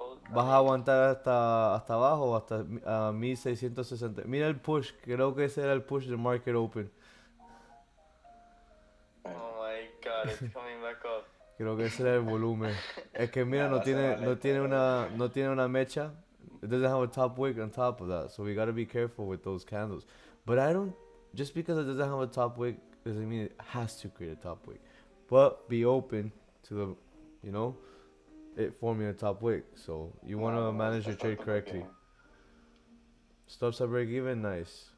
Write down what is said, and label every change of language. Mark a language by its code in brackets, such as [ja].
[es] ¿Vas a aguantar hasta abajo o hasta 1660? Mira el push, creo que ese era el push del market open. [en] Oh my god, it's coming back up. [es] Creo que ese era el volumen. Es que mira, no tiene una mecha. [en] It doesn't have a top wick on top of that, so we gotta be careful with those candles. But just because it doesn't have a top wick doesn't mean it has to create a top wick. But be open to it forming a top wick. So you want to manage your trade correctly. Stops at break even, nice.